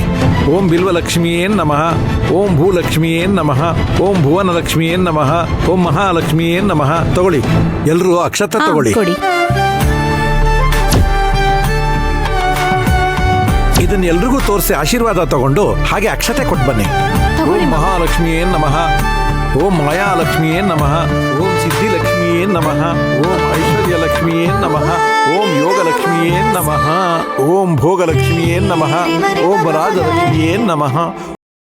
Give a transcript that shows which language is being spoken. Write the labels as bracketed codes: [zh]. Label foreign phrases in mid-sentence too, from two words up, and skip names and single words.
[sa] ಓಂ ಬಿಲ್ವಲಕ್ಷ್ಮಿಯೇ ನಮಃ. ಓಂ ಭೂಲಕ್ಷ್ಮಿಯೇ ನಮಃ. ಓಂ ಭುವನ ಲಕ್ಷ್ಮಿಯೇ ನಮಃ. ಓಂ ಮಹಾಲಕ್ಷ್ಮಿಯೇ ನಮಃ. [kn] ತಗೊಳ್ಳಿ, ಎಲ್ಲರೂ ಅಕ್ಷತೆ ತಗೊಳ್ಳಿ. ಕೊಡಿ. ಇದನ್ನ ಎಲ್ರಿಗೂ ತೋರಿಸಿ ಆಶೀರ್ವಾದ ತಗೊಂಡು ಹಾಗೆ ಅಕ್ಷತೆ ಕೊಟ್ಟು ಬನ್ನಿ. [sa] ಓಂ ಮಹಾಲಕ್ಷ್ಮಿಯೇ ನಮಃ. ಓಂ ಮಾಯಾಲಕ್ಷ್ಮಿಯೇ ನಮಃ. ಓಂ ಸಿದ್ಧಿಲಕ್ಷ್ಮಿಯೇ ನಮಃ. ಓಂ ಐಶ್ವರ್ಯಲಕ್ಷ್ಮಿಯೇ ನಮಃ. ಓಂ ಯೋಗಲಕ್ಷ್ಮಿಯೇ ನಮಃ. ಓಂ ಭೋಗಲಕ್ಷ್ಮಿಯೇ ನಮಃ. ಓಂ ರಾಜಲಕ್ಷ್ಮಿಯೇ ನಮಃ.